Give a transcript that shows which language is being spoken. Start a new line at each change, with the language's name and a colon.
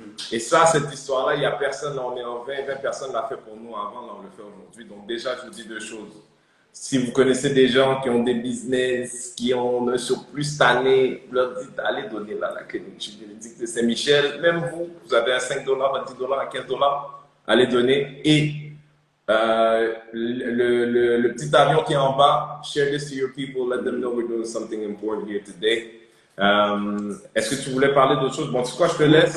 French: Et ça, cette histoire-là, il n'y a personne, là, on est en 20 personnes l'a fait pour nous avant, là, on le fait aujourd'hui. Donc déjà, je vous dis deux choses. Si vous connaissez des gens qui ont des business, qui ont un surplus cette année, leur dites, allez donner là, la clinique de Saint-Michel. Même vous avez un 5 $, un 10 $, un 15 $, allez donner. Et le petit avion qui est en bas,
English: share this to your people, let them know we're doing something important here today.
French: Est-ce que tu voulais parler d'autre chose? Bon, tu sais quoi, je te laisse.